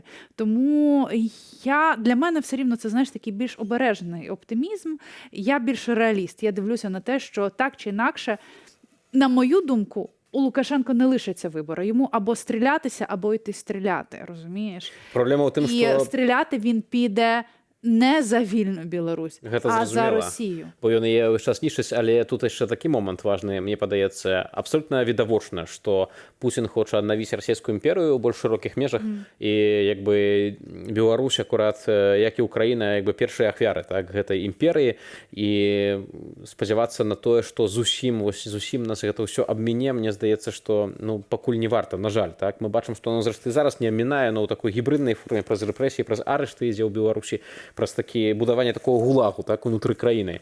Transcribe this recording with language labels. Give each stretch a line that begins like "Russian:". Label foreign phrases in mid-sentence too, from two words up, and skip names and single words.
Ukrainian: Тому для мене все рівно це, знаєш, такий більш обережний оптимізм, я більш реаліст. Я дивлюся на те, що так чи інакше, на мою думку, у Лукашенко не лишиться вибору. Йому або стрілятися, або йти стріляти, розумієш? Проблема в тим, і що... стріляти він піде не за вільну Білорусь,
Belarusian: Гэта
Ukrainian: а за
Belarusian: зразумела.
Ukrainian: Росію.
Belarusian: Бо ён яе ўвесь час нішчыць, але тут яшчэ такі момант важны, мне падаецца, абсолютна відавочна, што Путін хоча аднавіць расійскую імперыю ў больш шырокіх межах, і як бы Беларусь акурат, як і Украіна, як бы першыя ахвяры, так, гэтай імперыі, і спадзявацца на тое, што зусім нас гэта ўсё абміне, мне здаецца, што ну, пакуль не варта, на жаль, так, мы бачым, што зрэшты зараз не абмінае, но ў такой гібриднай форме праз рэпрэсіі, праз арышты ідзе ў Беларусі, праз такі будаванне такого гулагу, так, унутры краіны.